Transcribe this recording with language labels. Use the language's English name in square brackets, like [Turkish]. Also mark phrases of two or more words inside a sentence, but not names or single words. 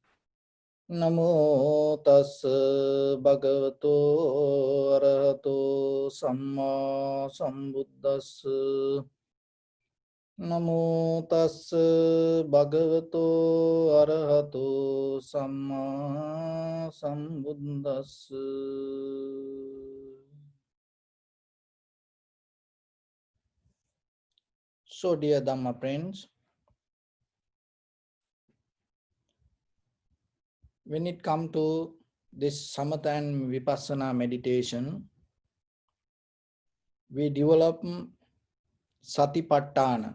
[Pali] Namo tassa bhagavato arahato samma sambuddhassa. Namo tassa bhagavato arahato samma sambuddhassa. [English] So, dear Dhamma friends, when it comes to this Samatha and Vipassana meditation, we develop Satipatthana.